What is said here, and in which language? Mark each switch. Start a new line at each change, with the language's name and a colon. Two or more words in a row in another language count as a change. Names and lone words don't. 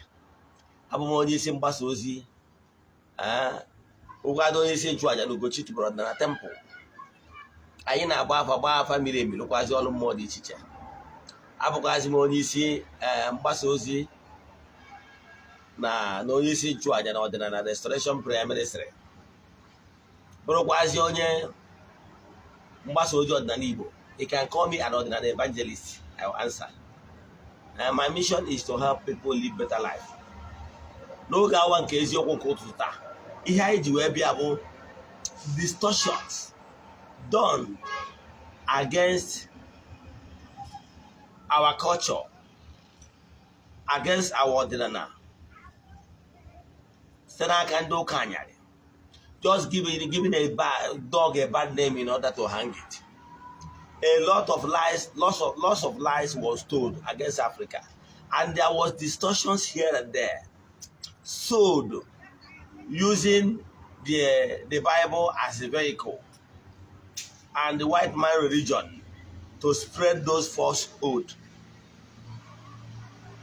Igbo: Abụ m onye isi mgbasa ozi ụkwado onye isi nchụaja na Ugochi tubelu ọdịnala temple. Anyị na-agba afa miri emi, lụkwazi ọrụ mmụọ dị iche iche. Abụkwazi m onye isi mgbasa ozi na onye isi nchụaja na ọdịnala
English: restoration prayer ministry.
Igbo: Bụrụkwazi onye mgbasa ozi ọdịnala Igbo.
English: You can call me an ọdịnala evangelist. I will answer. My mission is to help people live better life.
Igbo: N'oge awa nke eziokwu nke ụtụtụ taa, ihe anyị ji wee bịa bụ
English: distortions done against our culture, against our
Igbo: ọdịnala, site n'aka ndị ụka anyarị.
English: Just giving a dog a bad name in order to hang it. A lot of lies, lots of lies was told against Africa, and there was distortions here and there, sold using the Bible as a vehicle and the white man religion to spread those falsehoods.